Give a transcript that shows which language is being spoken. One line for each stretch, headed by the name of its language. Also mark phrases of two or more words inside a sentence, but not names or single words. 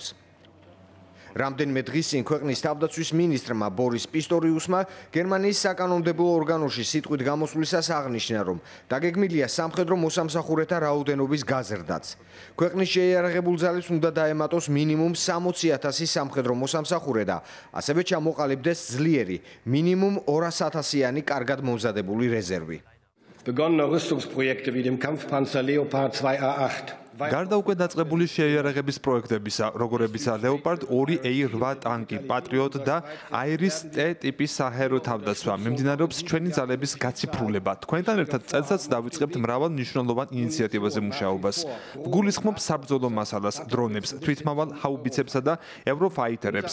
Georgian: რამდენიმე დღის წინ ქვეყნის თავდაცვის მინისტრმა ბორის პისტორიუსმა გერმანიის საკანონმდებლო ორგანოში სიტყვით გამოსვლისას აღნიშნა, რომ დაგეგმილია სამხედრო მოსამსახურეთა რაოდენობის გაზრდაც. ქვეყნის შეიარაღებულ ძალებს უნდა დაემატოს მინიმუმ 60,000 სამხედრო მოსამსახურე და ასევე ჩამოყალიბდეს ძლიერი, მინიმუმ 200,000-იანი კარგად მომზადებული რეზერვი.
German: Begonnene Rüstungsprojekte wie dem Kampfpanzer Leopard 2A8.
Georgian: გარდა უკვე დაწყებული შეიარაღების პროექტებისა, როგორებიცაა Leopard 2A8 ტანკი, Patriot და Iris T ტიპის საჰაერო თავდაცვა, მიმდინარეობს ჩვენი ძალების გაციფრულება. თქვენთან ერთად წელსაც დავიწყებთ მრავალ მნიშვნელოვან ინიციატივაზე მუშაობას. ვგულისხმობ საბრძოლო მასალას, დრონებს, თვითმავალ ჰაუბიცებსა და ევროფაიტერებს.